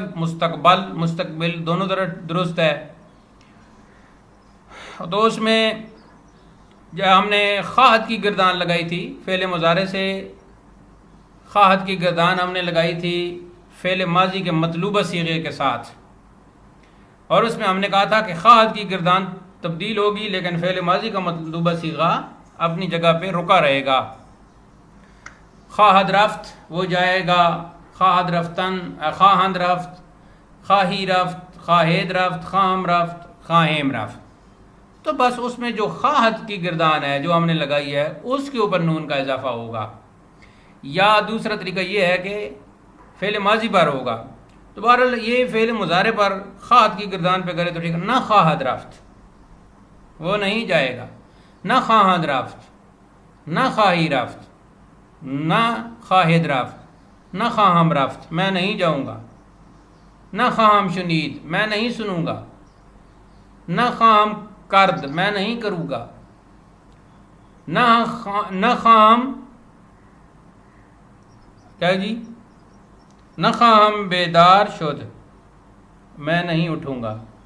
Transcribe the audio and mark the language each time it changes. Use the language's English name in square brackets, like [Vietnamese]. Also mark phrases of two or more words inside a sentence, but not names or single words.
[Urdu] مستقبل، مستقبل دونوں طرف درست ہے. تو اس میں جو ہم نے خواہد کی گردان لگائی تھی فعل مضارع سے، خواہد کی گردان ہم نے لگائی تھی فعل ماضی کے مطلوبہ صیغے کے ساتھ. اور اس میں ہم نے کہا تھا کہ خواہد کی گردان تبدیل ہوگی لیکن فعل ماضی کا مطلوبہ صیغہ اپنی جگہ پہ رکا رہے گا. [Persian] خواہد رفت [Urdu] وہ جائے گا، [Persian] خواہد رفتن، خواہند رفت، خواہی رفت، خواہید رفت، خواہم رفت، خواہیم رفت. [Urdu] تو بس اس میں جو خواہد کی گردان ہے جو ہم نے لگائی ہے اس کے اوپر نون کا اضافہ ہوگا. یا دوسرا طریقہ یہ ہے کہ فعل ماضی پر ہوگا. تو بہرحال یہ فعل مضارع پر خواہد کی گردان پہ کرے تو ٹھیک ہے. [Persian] نہ خواہد رفت [Urdu] وہ نہیں جائے گا، [Persian] نہ خواہد رفت، نہ خواہی رفت، نہ خواہد رفت، نہ خواہم رفت [Urdu] میں نہیں جاؤں گا، [Persian] نہ خواہم شنید [Urdu] میں نہیں سنوں گا، [Persian] نہ خواہم کرد [Urdu] میں نہیں کروں گا، [Persian] نہ خواہم [Urdu] کیا جی، [Persian] نہ خواہم بیدار شد [Urdu] میں نہیں اٹھوں گا.